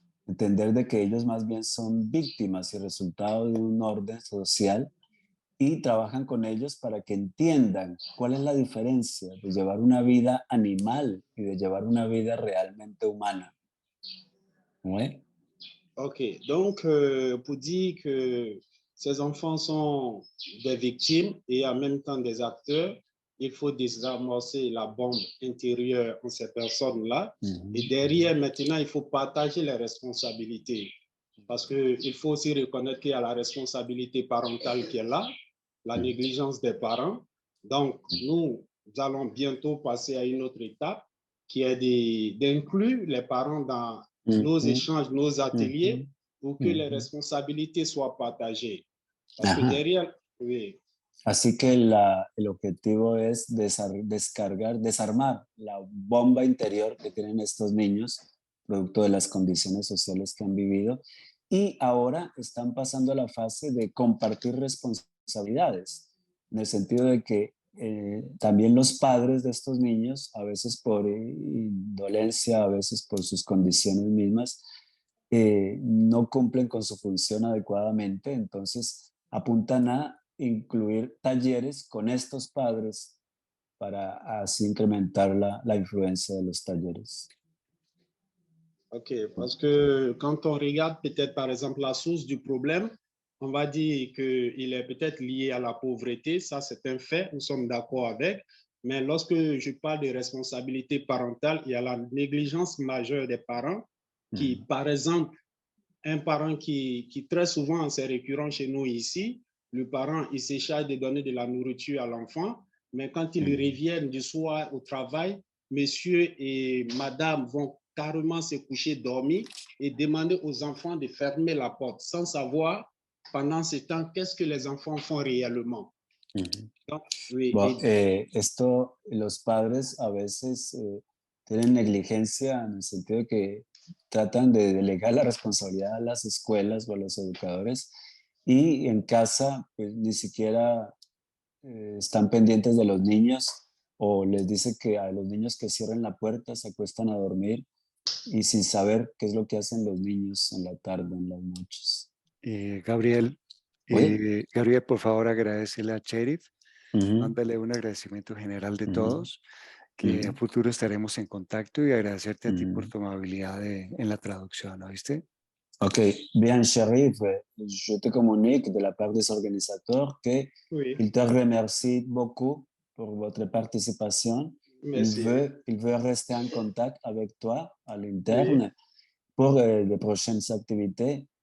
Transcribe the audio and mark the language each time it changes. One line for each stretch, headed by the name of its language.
Spanish: Entender de que ellos más bien son víctimas y resultado de un orden social y trabajan con ellos para que entiendan cuál es la diferencia de llevar una vida animal y de llevar una vida realmente humana.
French: ¿Ouais? OK. Donc, pour dire que ces enfants sont des victimes et en même temps des acteurs, il faut désamorcer la bombe intérieure en ces personnes-là. Et derrière, maintenant, il faut partager les responsabilités. Parce qu'il faut aussi reconnaître qu'il y a la responsabilité parentale qui est là, la négligence des parents. Donc, nous, nous allons bientôt passer à une autre étape qui est d'inclure les parents dans nos échanges, nos ateliers, pour que les responsabilités soient partagées. Parce que derrière, oui.
Spanish: Así que el objetivo es desarmar la bomba interior que tienen estos niños, producto de las condiciones sociales que han vivido, y ahora están pasando a la fase de compartir responsabilidades, en el sentido de que también los padres de estos niños, a veces por indolencia, a veces por sus condiciones mismas, no cumplen con su función adecuadamente, entonces apuntan a incluir talleres con estos padres para así incrementar la influencia de los talleres.
French: Ok, parce que quand on regarde peut-être par exemple la source du problème, on va dire qu'il est peut-être lié à la pauvreté, ça c'est un fait, nous sommes d'accord avec, mais lorsque je parle de responsabilité parentale, il y a la négligence majeure des parents qui, par exemple, un parent qui très souvent, c'est récurrent chez nous ici, le parent, il se charge de donner de la nourriture à l'enfant, mais quand ils reviennent du soir au travail, monsieur et madame vont carrément se coucher, dormir et demander aux enfants de fermer la porte sans savoir pendant ce temps qu'est-ce que les enfants font réellement. Donc, oui,
Spanish: Bueno, esto, los padres a veces tienen negligencia en el sentido de que tratan de delegar la responsabilidad a las escuelas o a los educadores y en casa pues ni siquiera están pendientes de los niños o les dice que a los niños que cierren la puerta, se acuestan a dormir y sin saber qué es lo que hacen los niños en la tarde, en las noches. Gabriel, Gabriel, por favor, agradecele a Cherif, mándale un agradecimiento general de todos, que a futuro estaremos en contacto y agradecerte a ti por tu amabilidad en la traducción, ¿oíste?
French: Ok, bien, Cherif, je te communique de la part des organisateurs qu'il te remercie beaucoup pour votre participation. Il veut rester en contact avec toi à l'interne pour les prochaines activités.